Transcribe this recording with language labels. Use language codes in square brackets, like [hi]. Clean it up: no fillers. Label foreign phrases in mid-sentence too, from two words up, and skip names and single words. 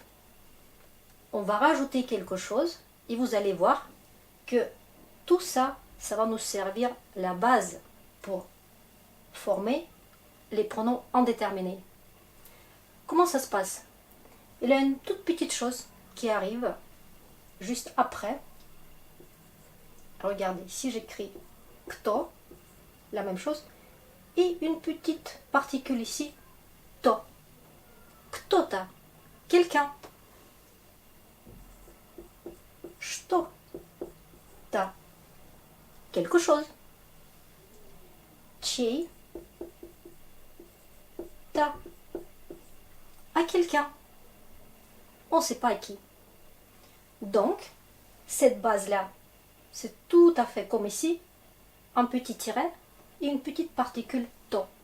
[fr] On va rajouter quelque chose et vous allez voir que tout ça, ça va nous servir la base pour former les pronoms indéterminés. Comment ça se passe? Il y a une toute petite chose qui arrive juste après. Regardez, si j'écris кто, la même chose, et une petite particule ici, [ru] то. Кто-то, quelqu'un. Что-то, [fr] quelque chose. [ru] Чей-то, [fr] à quelqu'un. On ne sait pas à qui. Donc, cette base-là, c'est tout à fait comme ici, un petit tiret et une petite particule to.